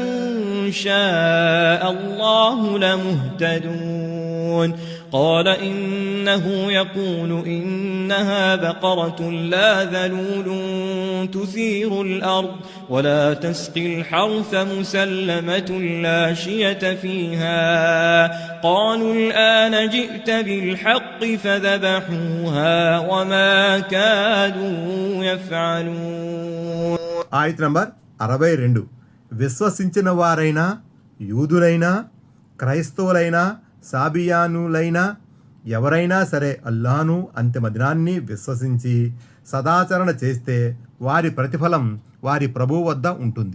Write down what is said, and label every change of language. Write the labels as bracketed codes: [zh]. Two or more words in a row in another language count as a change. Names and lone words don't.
[ar] شاء الله لمهتدون قال إنه يقول إنها بقرة لا ذلول تثير الأرض ولا تسقي الحرث مسلمة لا شية فيها قالوا الآن جئت بالحق فذبحوها وما كادوا يفعلون. [te] ఆయత్ నంబర్ 62. విశ్వసించిన వారైనా, యూదులైనా, క్రైస్తవులైనా, సాబియానులైనా ఎవరైనా సరే అల్లాహను అంతిమ దినాన్ని విశ్వసించి సదాచరణ చేస్తే వారి ప్రతిఫలం వారి ప్రభువు వద్ద ఉంటుంది.